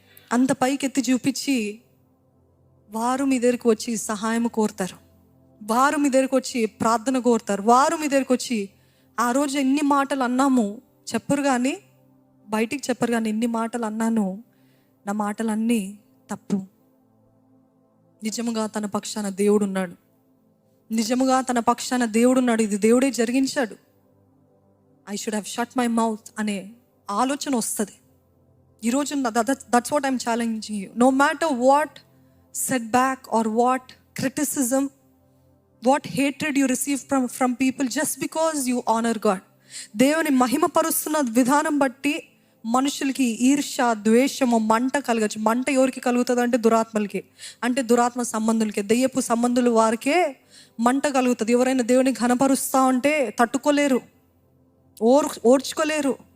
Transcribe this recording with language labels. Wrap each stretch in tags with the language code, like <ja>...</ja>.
<te>అంత పైకెత్తి చూపించి వారు మీ దగ్గరికి వచ్చి సహాయం కోరుతారు, వారు మీ దగ్గరికి వచ్చి ప్రార్థన కోరుతారు, వారు మీ దగ్గరికి వచ్చి ఆ రోజు ఎన్ని మాటలు అన్నాము చెప్పరు, కానీ బయటికి చెప్పరు, కానీ ఎన్ని మాటలు అన్నాను, నా మాటలన్నీ తప్పు, నిజముగా తన పక్షాన దేవుడు ఉన్నాడు, నిజముగా తన పక్షాన దేవుడు ఉన్నాడు, ఇది దేవుడే జరిగించాడు,</te> <en>I should have shut my mouth</en> <te>అనే ఆలోచన వస్తుంది.</te> <en>ఈరోజు that's what I'm challenging you. No matter what setback or what criticism, what hatred you receive from people, just because you honor God.</en> <te>దేవుని మహిమపరుస్తున్న విధానం బట్టి మనుషులకి ఈర్ష్య, ద్వేషము, మంట కలగచ్చు. మంట ఎవరికి కలుగుతుంది అంటే దురాత్మలకి, అంటే దురాత్మ సంబంధులకి, దెయ్యపు సంబంధులు వారికే మంట కలుగుతుంది. ఎవరైనా దేవుని ఘనపరుస్తా ఉంటే తట్టుకోలేరు, ఓర్చుకోలేరు.</te>